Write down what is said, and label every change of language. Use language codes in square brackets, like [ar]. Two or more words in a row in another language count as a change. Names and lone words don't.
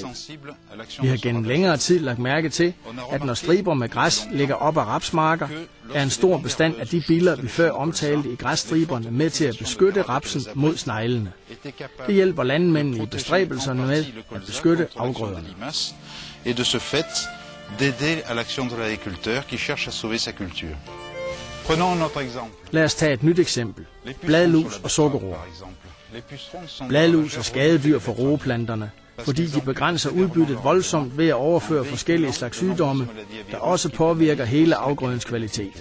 [da] Vi har gennem længere tid lagt mærke til, at når striber med græs ligger op ad rapsmarker, er en stor bestand af de biller, vi før omtalte i græsstriberne, med til at beskytte rapsen mod sneglene. Det hjælper landmændene i bestræbelserne med at beskytte afgrøderne. [fr] Et de ce fait, d'aider à l'action de l'agriculteur qui cherche à sauver sa culture. [da] Lad os tage et nyt eksempel. Bladlus og sukkerroer. Bladlus er skadedyr for roeplanterne, fordi de begrænser udbyttet voldsomt ved at overføre forskellige slags sygdomme, der også påvirker hele afgrødens kvalitet.